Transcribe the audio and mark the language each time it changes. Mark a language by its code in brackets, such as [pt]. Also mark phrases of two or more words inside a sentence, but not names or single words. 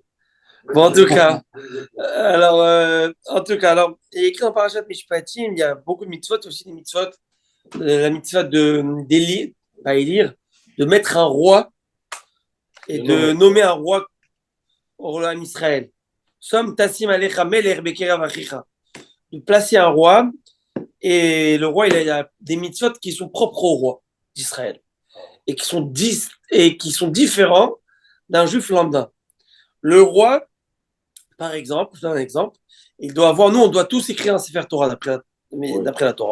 [fr] Bon, en tout cas, il y a écrit dans Parashat Mishpatim, il y a beaucoup de mitzvot, aussi des mitzvot. La mitzvah d'élire, pas élire, de mettre un roi et de nommer un roi au royaume Israël. [he] שום תשים עליך מלך מקרב אחיך. [fr] De placer un roi, et le roi, il a des mitzvot qui sont propres au roi d'Israël et qui sont différents d'un juif lambda. Le roi, par exemple, je donne un exemple, il doit avoir, nous, on doit tous écrire un [he] ספר תורה [fr] d'après la Torah.